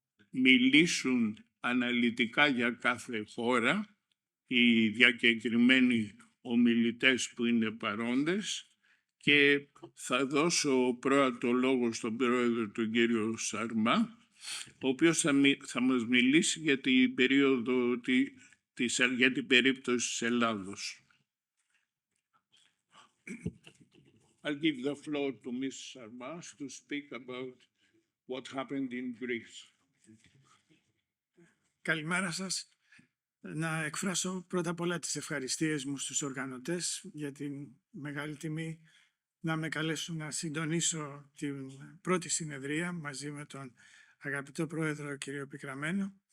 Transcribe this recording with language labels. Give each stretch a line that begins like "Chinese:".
Greek: μιλήσουν αναλυτικά για κάθε χώρα οι διακεκριμένοι ομιλητές που είναι παρόντες, και θα δώσω πρώτα το λόγο στον πρόεδρο, τον κύριο Σαρμά, ο οποίος θα μας μιλήσει για την περίοδο για την περίπτωση της Ελλάδος.
English: I'll give the floor to Ms. Sarmas to speak about what happened in Greece.
Greek: Καλημέρα σας. Να εκφράσω πρώτα απ' όλα τις ευχαριστίες μου στους οργανωτές για την μεγάλη τιμή να με καλέσουν να συντονίσω την πρώτη συνεδρία μαζί με τον αγαπητό πρόεδρο κύριο Pikrammenos.